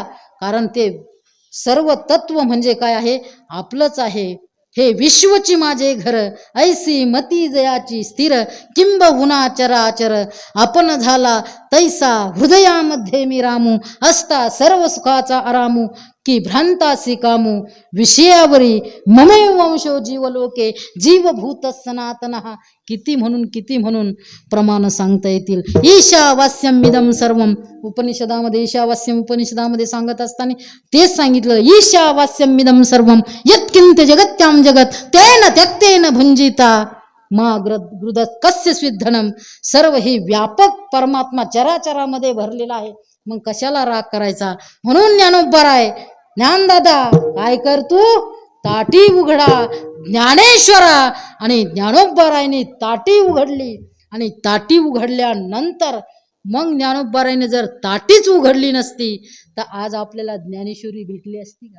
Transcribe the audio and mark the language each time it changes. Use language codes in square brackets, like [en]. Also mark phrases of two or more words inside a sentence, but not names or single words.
[mr] कारण ते सर्व तत्व म्हणजे काय आहे, आपलंच आहे. हे विश्वची माझे घर, ऐसी मती जयाची स्थिर, किंबहुना चराचर आपण झाला तैसा हृदयामध्ये मी रामू, असता सर्व सुखाचा आरामू, की भ्रांतासी कामू, विषयावरी [sa] ममे वंशो जीवलोके, जीवभूत सनातन. [mr] किती म्हणून प्रमाण सांगता येतील. [sa] ईशावास्यम इदम सर्वम, [mr] उपनिषदामध्ये ईशावास्यम उपनिषदामध्ये सांगत असताना तेच सांगितलं, [sa] ईशावास्यम इदम सर्वम यत्किंच जगत्याम जगत तेन त्यक्तेन भुंजिता मा गृदत कस्य स्विद्धनम. [mr] सर्व ही व्यापक परमात्मा चराचरामध्ये भरलेला आहे. मग कशाला राग करायचा? म्हणून ज्ञानोबराय, ज्ञानदादा काय कर तू, ताटी उघडा ज्ञानेश्वरा. आणि ज्ञानोबरायने ताटी उघडली. आणि ताटी उघडल्यानंतर मग ज्ञानोबरायने जर ताटीच उघडली नसती तर आज आपल्याला ज्ञानेश्वरी भेटली असती का?